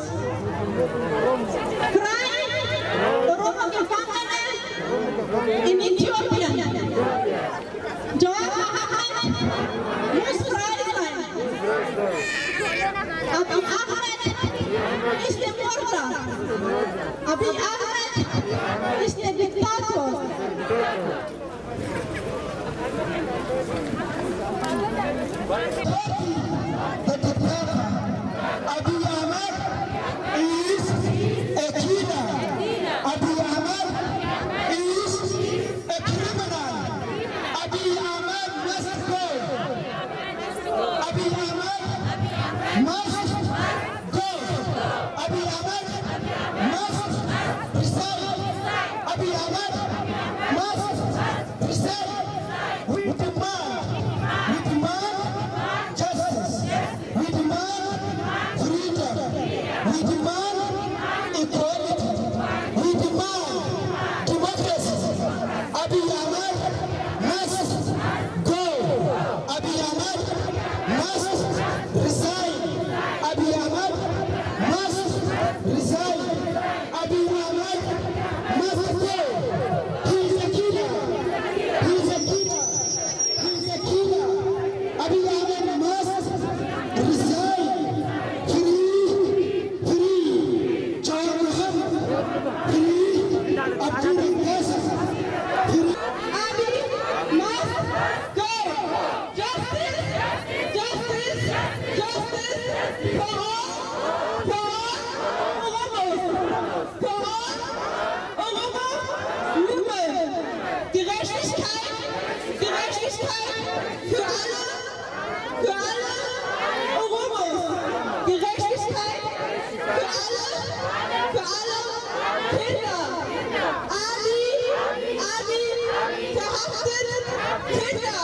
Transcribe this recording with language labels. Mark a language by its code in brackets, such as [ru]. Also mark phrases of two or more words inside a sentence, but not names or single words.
[de] Freien Oromo-Gefangene in Äthiopien. Jawad Ahmed muss frei sein. [en] Abiy Ahmed [de] ist der [en] Abiy Ahmed is a dictator. The dictator. Abiy Ahmed is a killer. Abiy Ahmed is a criminal. Abiy Ahmed must go. Abiy Ahmed must go. Abiy Ahmed must resign. Abiy Ahmed must resign. We demand justice. We demand freedom. We demand equality. We demand democracy. Abiy Ahmed must go. Abiy Ahmed must resign. Abiy Ahmed must resign. Abiy Ahmed must go. He's a killer. He's a killer. He's a killer. Abiy Ahmed must resign. Free John Muhammad. Free Abdul Nasser. Free. Abiy must go. Justice, justice, justice for all Oromo women. [de] Gerechtigkeit für alle Oromos. Gerechtigkeit für alle Kinder. Abiy verhaftet Kinder.